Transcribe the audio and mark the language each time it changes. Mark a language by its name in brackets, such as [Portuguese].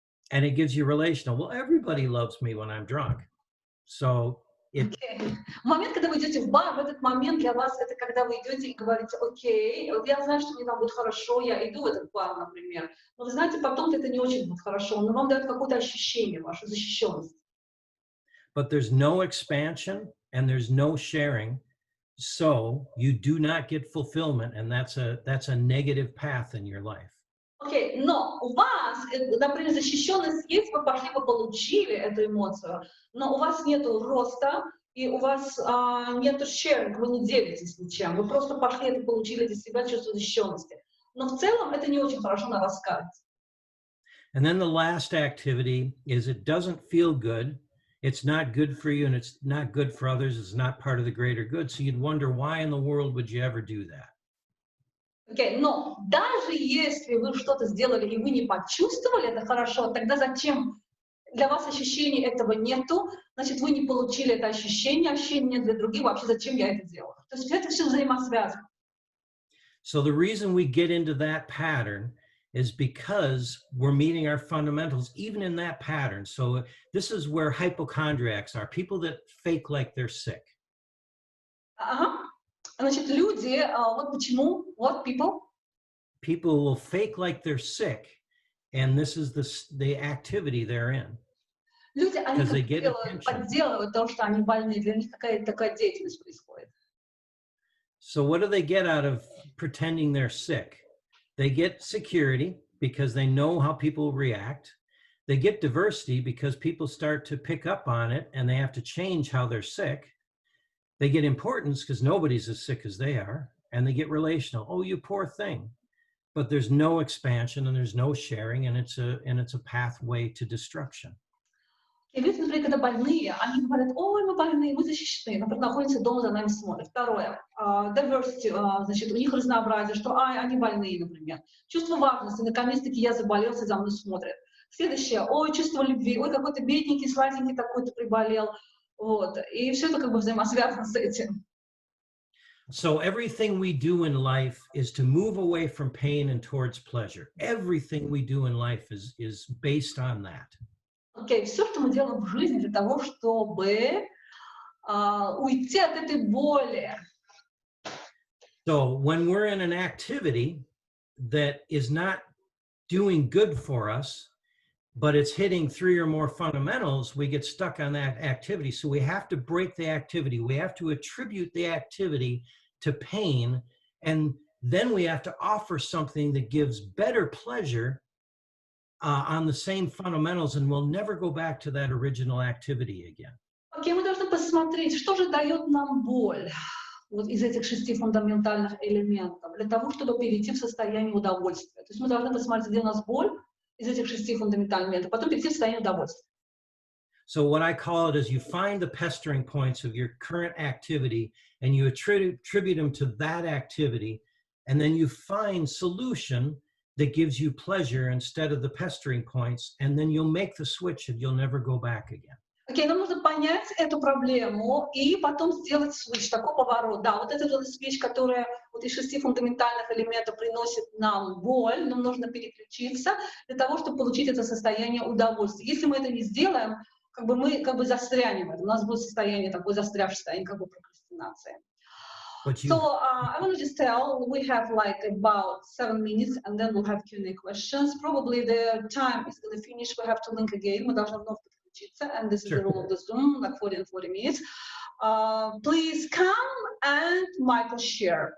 [English] And it gives you relational. Well, everybody loves me when I'm drunk. So Okay. [Russian] Момент, когда вы идете в бар, в этот момент для вас это когда вы идете и говорите, окей, вот я знаю, что мне там будет хорошо, я иду в этот бар, например, но вы знаете, потом это не очень будет хорошо, но вам дает какое-то ощущение, вашу защищенность. [English] But there's no expansion and there's no sharing. So you do not get fulfillment. And that's a negative path in your life. [Russian] Окей, но у вас, например, защищенность есть, вы пошли, вы получили эту эмоцию, но у вас нету роста, и у вас нету sharing, вы не делитесь ничем, вы просто пошли это получили для себя чувство защищенности. Но в целом это не очень хорошо на вас скажется. [English] And then the last activity is it doesn't feel good. It's not good for you and it's not good for others. It's not part of the greater good. So you'd wonder why in the world would you ever do that? [Russian] Okay, но даже если вы что-то сделали и вы не почувствовали это хорошо, тогда зачем для вас ощущения этого нету, значит, вы не получили это ощущение для других, вообще зачем я это делаю? То есть это все взаимосвязано. [English] So the reason we get into that pattern is because we're meeting our fundamentals, even in that pattern. So this is where hypochondriacs are, people that fake like they're sick. [Russian] Ага. Значит, люди, вот почему, [English] what people? People will fake like they're sick, and this is the activity they're in. [Russian] Люди, они подделывают то, что они больны, для них какая-то такая деятельность происходит. [English] So what do they get out of pretending they're sick? They get security because they know how people react. They get diversity because people start to pick up on it and they have to change how they're sick. They get importance because nobody's as sick as they are. And they get relational. Oh, you poor thing. But there's no expansion and there's no sharing, and it's a pathway to destruction. [Russian] И люди, например, когда больные, они говорят, ой, мы больные, мы защищены, например, находятся дома, за нами смотрят. Второе, diversity, значит, у них разнообразие, что они больные, например. Чувство важности, наконец-таки я заболел, за мной смотрят. Следующее, ой, чувство любви, ой, какой-то бедненький, сладенький такой-то приболел. Вот. И все это как бы взаимосвязано с этим. [English] So everything we do in life is to move away from pain and towards pleasure. Everything we do in life is based on that. [Russian] Окей, все, что мы делаем в жизни для того, чтобы уйти от этой боли. [English] So when we're in an activity that is not doing good for us, but it's hitting 3 or more fundamentals, we get stuck on that activity. So we have to break the activity. We have to attribute the activity to pain, and then we have to offer something that gives better pleasure on the same fundamentals, and we'll never go back to that original activity again. [Russian] Окей, мы должны посмотреть, что же дает нам боль вот из этих 6 фундаментальных элементов для того, чтобы перейти в состояние удовольствия. То есть мы должны посмотреть, где у нас боль из этих 6 фундаментальных элементов, потом перейти в состояние удовольствия. [English] So what I call it is you find the pestering points of your current activity and you attribute them to that activity, and then you find solution that gives you pleasure instead of the pestering points, and then you'll make the switch and you'll never go back again. [Russian] Окей, нам нужно понять эту проблему и потом сделать switch, такой поворот. Да, вот этот вот switch, который вот из 6 фундаментальных элементов приносит нам боль, нам нужно переключиться для того, чтобы получить это состояние удовольствия. Если мы это не сделаем, как бы мы как бы застрянем в этом. У нас будет состояние такое застрявшее состояние, как бы прокрастинация. [English] So I want to just tell, we have like about 7 minutes, and then we'll have Q&A questions. Probably the time is going to finish. We have to link again. [Russian] Мы должны вновь подключиться, [English] and this is the rule of the Zoom, like 40 and 40 minutes. Please come and Michael share.